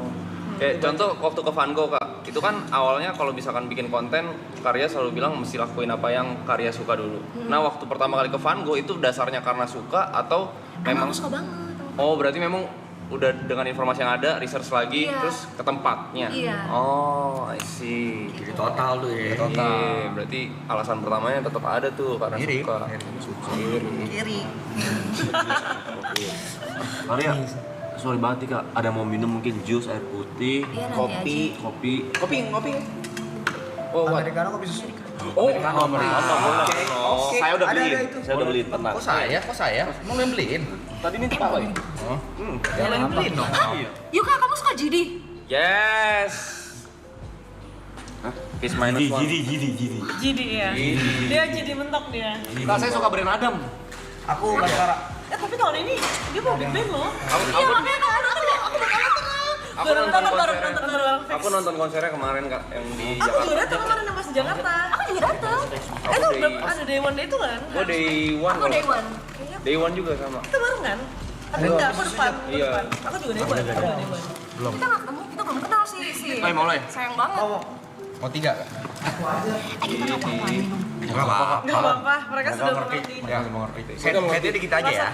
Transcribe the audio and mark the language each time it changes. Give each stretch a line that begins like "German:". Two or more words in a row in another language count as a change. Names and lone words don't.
Indonesian: Kayak contoh waktu ke Van Gogh kak, itu kan awalnya kalau misalkan bikin konten, Karya selalu bilang mesti lakuin apa yang Karya suka dulu. Nah waktu pertama kali ke Van Gogh itu dasarnya karena suka atau memang? Aku suka banget. Oh berarti memang udah dengan informasi yang ada, research lagi, Iya. terus ke tempatnya. Iya.
English: Oh, I see.
Indonesian: Jadi total tuh ya. Iya, berarti alasan pertamanya tetap ada tuh karena suka. Kiri. Maria, sorry banget nih kak, ada mau minum mungkin jus, air putih, Iya, nanti kopi. Kopi.
English: Oh, what?
Indonesian: Americano kopi susu. Oh, Americano boleh. Oke. Saya udah Ada beliin, itu. saya udah beliin, tenang. Kok saya? Mau yang beliin? Tadi nih apa ya? Yang beliin dong. Yuk kak, kamu suka GD?
English: Yes. Kiss minus one.
Indonesian: Jadi ya. Dia jadi mentok dia. Kak, saya suka brand Adam. Aku Baskara. Tapi tahun ini dia mau
English: big band
Indonesian: loh. Iya, makanya kamu nonton ya, aku bakal nonton. Aku nonton konsernya. Aku nonton konsernya kemarin kak, yang di Aku juga Jakarta. datang kemarin sama Jakarta. Aku juga dateng. Itu ada
English: Day One Day
Indonesian: itu kan? Gua
English: day one.
Indonesian: Aku
English: day one. Day one
Indonesian: juga sama. Kita bareng kan? Tapi enggak, aku depan. Iya. Aku juga
English: Day One.
Indonesian: Aku juga
English: Day One.
Indonesian: Kita nggak ketemu, kita belum kenal sih. Mau lo ya? Sayang banget. Mau 3 kak? Kita nggak apa-apa minum. Enggak apa-apa. Enggak apa-apa, mereka sudah mengerti. Ya, mau ngerti. Saya dikit aja ya.